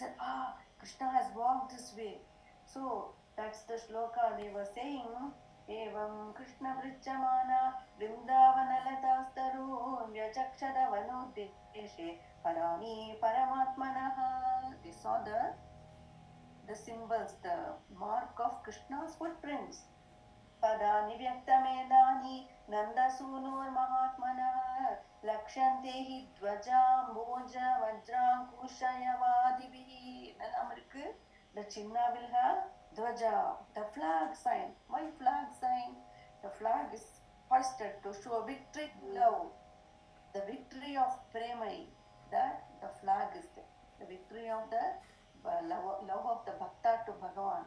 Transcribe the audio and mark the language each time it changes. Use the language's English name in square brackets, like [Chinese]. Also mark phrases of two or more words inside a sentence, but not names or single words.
[English] We said, Krishna has walked this way. So that's the shloka they were saying. [Sanskrit] एवं कृष्ण वृचमान वृन्दावनलतास्तरु व्याचक्षद वनोदेशे परमि परमात्मनः. [English] They saw the symbols, the mark of Krishna's footprints. [Sanskrit] पदानि व्यक्तमेधानि नन्दसूनोर्महात्मनः लक्ष्यन्ते हि ध्वजाम्बोज वज्राङ्कुशयवादिभिः [Tamil] இதெல்லாம் இருக்கு. [English] The Chinna will have Dvaja, the flag sign. Why flag sign? The flag is hoisted to show victory, love. The victory of Premai, that the flag is there. The victory of the love of the Bhakta to Bhagavan.